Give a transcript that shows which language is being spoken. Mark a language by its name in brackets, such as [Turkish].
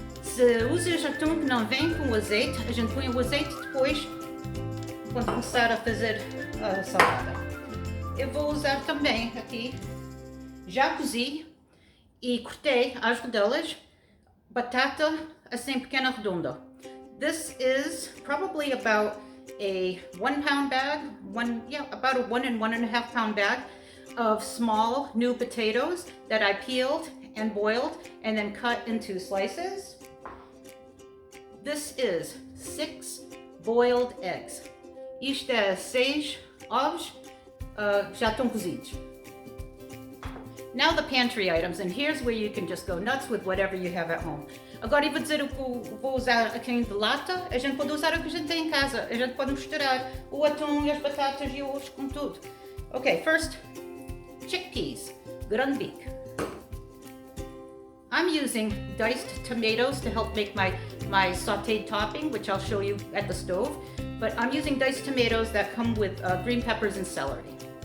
[Portuguese] Se usas atum que não vem com azeite, a gente põe o azeite depois quando começar a fazer a salada. Eu vou usar também aqui, já cozi e cortei as rodelas, batata assim pequena redonda. [English] This is probably about a 1 pound bag, about a 1 and 1.5 pound bag of small new potatoes that I peeled and boiled and then cut into slices. This is 6 boiled eggs. [Portuguese] Isto é 6 ovos já estão cozidos. [English] Now the pantry items, and here's where you can just go nuts with whatever you have at home. [Portuguese] Agora eu vou dizer o que vou usar aqui de lata. A gente pode usar o que a gente tem em casa. A gente pode misturar o atum e as batatas e os ovos com tudo. [English] Okay, first, chickpeas, ground beef. I'm using diced tomatoes to help make my sauteed topping, which I'll show you at the stove. But I'm using diced tomatoes that come with green peppers and celery.